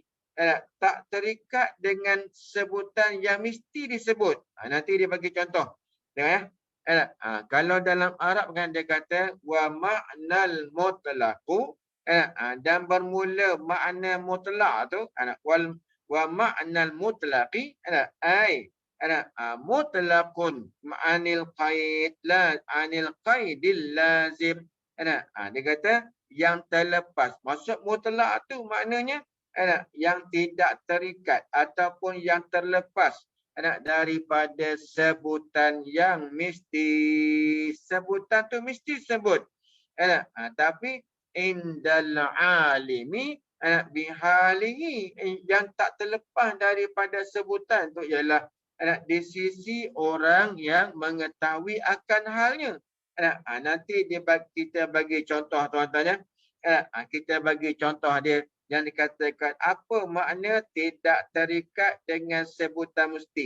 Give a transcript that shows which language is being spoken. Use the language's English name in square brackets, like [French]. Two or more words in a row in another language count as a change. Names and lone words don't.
[Malay] Tak terikat dengan sebutan yang mesti disebut. Nanti dia bagi contoh. Dengar ya? Kalau dalam Arab kan dia kata [Arabic] ومعنى المطلق [Malay] dan bermula makna mutlak tu [Arabic] ومعنى المطلق أي مطلق عن القيد لا عن القيد اللازم. [Malay] Dia kata yang terlepas. Maksud mutlak tu maknanya yang tidak terikat ataupun yang terlepas daripada sebutan yang mesti. Sebutan tu mesti sebut. Tapi [Arabic] عند العالم بحاله [Malay] yang tak terlepas daripada sebutan tu ialah di sisi orang yang mengetahui akan halnya. Nanti kita bagi contoh tuan-tuan ya. Kita bagi contoh dia yang dikatakan apa makna tidak terikat dengan sebutan mesti.